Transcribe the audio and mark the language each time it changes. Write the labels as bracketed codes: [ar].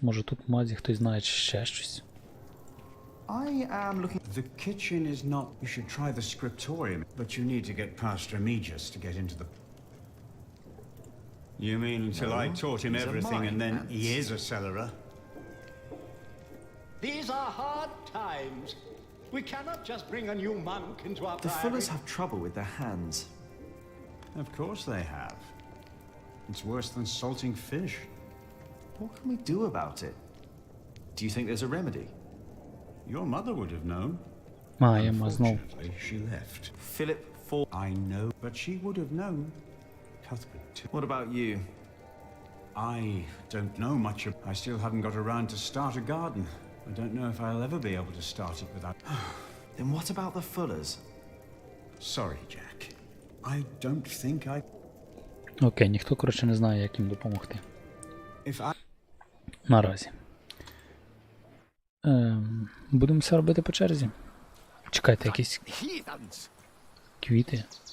[uk] Може тут в мазі хтось знає ще щось. [en] I am looking. The kitchen is not. You should try the scriptorium, but you need to get past Remigius to get into the. You mean until I taught him everything and then he is a cellarer? These are hard times. We cannot just bring a new monk into our The priory. Fullers have trouble with their hands. Of course they have. It's worse than salting fish. What can we do about it? Do you think there's a remedy? Your mother would have known. Unfortunately, she left. Philip for I know, but she would have known. Cuthbert too. What about you? I don't know much. I still haven't got around to start a garden. I don't know if I'll ever be able to start it without. Then what about the Fullers? Sorry, Jack. I don't think I. [uk] Окей, ніхто, коротше, не знає, як їм допомогти. Наразі. Будемо все робити по черзі. Чекайте, якісь квіти.